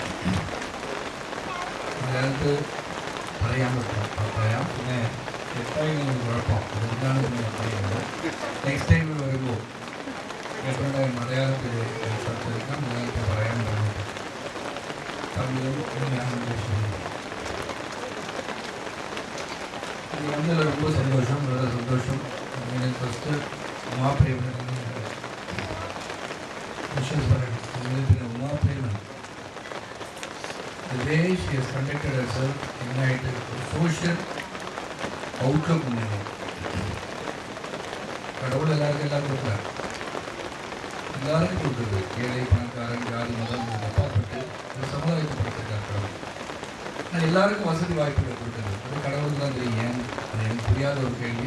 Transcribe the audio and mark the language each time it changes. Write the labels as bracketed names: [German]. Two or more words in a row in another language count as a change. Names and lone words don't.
[Malayalam] അതിനകത്ത് പറയാൻ പറയാം. പിന്നെ എത്തായിരുന്നു കുഴപ്പം, അതെന്താണെന്ന് ഞാൻ പറയുന്നത്. [English] next time [Malayalam] വരുമ്പോൾ എപ്പോഴും മലയാളത്തിൽ സംസാരിക്കാം, മലയാളത്തിൽ പറയാൻ പറഞ്ഞിട്ട് തമിഴും ഞാൻ ഉദ്ദേശിക്കുന്നത്. [Tamil] இது வந்து ரொம்ப சந்தோஷம், ரொம்ப சந்தோஷம். எனக்கு ஃபஸ்ட்டு உமாபிரேமன் விஷஸ் பண்ணேன். [English] உமாபிரேமன் the way she has conducted herself, ignited social outlook உண்டு. [Tamil] கடவுள் எல்லாருக்கும் கொடுக்குறாரு, எல்லாருக்கும் கொடுக்குறது. ஏழை பணக்காரன் ஜாதி மதம் அப்பாற்பட்டு இந்த சமுதாயத்தை படுத்திருக்காரு கடவுள். ஆனால் எல்லாருக்கும் வசதி வாய்ப்புகள் கொடுக்குறது அது கடவுளுக்கு தான் தெரியும். ஏன் அது எனக்கு புரியாத ஒரு கேள்வி.